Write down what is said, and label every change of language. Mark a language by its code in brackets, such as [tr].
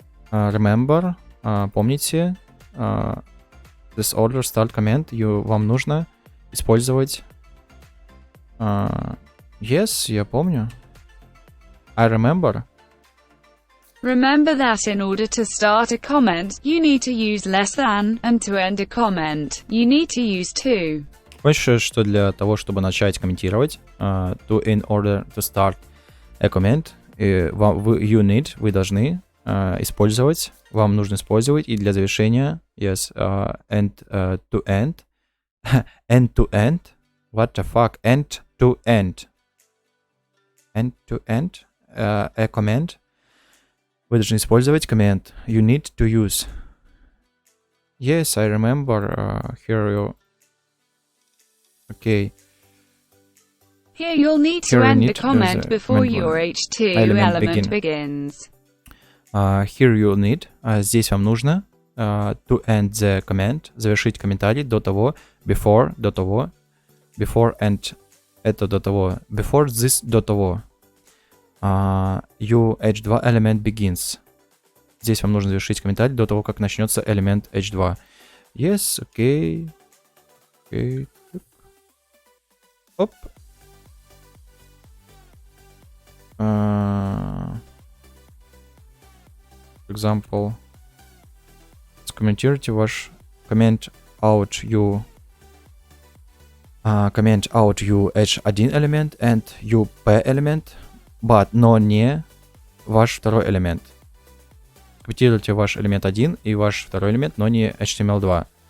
[en] Remember, [ru] помните, [en] this order start comment, [ru] вам нужно использовать. [en] Yes, [ru] я помню. [en] I remember. Remember that in order to start a comment, you need to use less than, and to end a comment, you need to use to. [ru] Помнишь, что для того, чтобы начать комментировать, [en] in order to start a comment. You need, [ru] вы должны использовать, вам нужно использовать, и для завершения, [en] yes, end-to-end, end-to-end, what the fuck, end-to-end, end-to-end, a comment, [ru] вы должны использовать [en] comment, you need to use. Yes, I remember, here you, okay. Here you'll need to end the comment before your H2 element begins. Here you'll need, [ru] здесь вам нужно, [en] to end the comment, [ru] завершить комментарий до того, [en] before, до того, before and, [ru] это до того, [en] before this, до того, your H2 element begins. [ru] Здесь вам нужно завершить комментарий до того, как начнется элемент H2. [en] Yes, okay. Okay. Оп. For example, [ru] комментируйте ваш [en] comment out you H1 элемент and you P элемент, but, [ru] но не ваш второй элемент. Комментируйте ваш элемент 1 и ваш второй элемент, но не HTML2.